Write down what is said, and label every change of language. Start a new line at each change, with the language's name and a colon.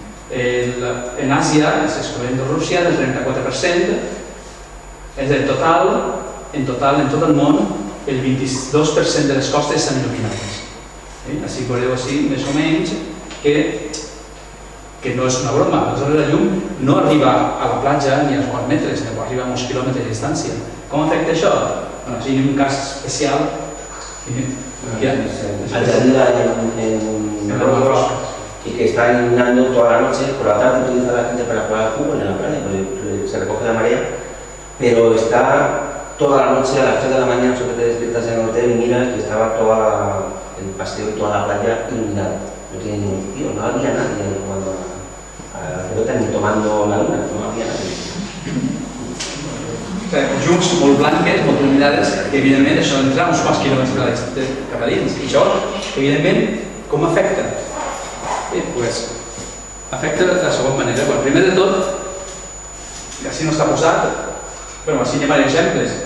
Catalan: En Àsia, excloent de Rússia, el 34%, és el total, en tot el món, el 22% de les costes estan il·luminades. Així veureu més o menys que no és una broma. Aleshores la llum no arriba a la platja ni als 4 metres, sinó que arriba a uns quilòmetres de distància. Com afecta això? Si hi ha un cas especial...
Spanish: Añadida en Marruecos y que está iluminando toda la noche, por la tarde utiliza la gente para jugar al fútbol en la playa, porque se recoge la marea, pero está toda la noche a las 3 de la mañana, solo que te despiertas en el hotel y miras que estaba todo el paseo y toda la playa iluminada. No tiene ningún sentido, no había nadie jugando a la pelota ni tomando la luna, no había nadie.
Catalan: Llums molt blanques, molt il·luminades, que evidentment això entra uns quants quilòmetres cap a dins. I això, evidentment, com afecta? Bé, doncs, afecta de la següent manera. Primer de tot, que així no està posat, però així anem a exemples.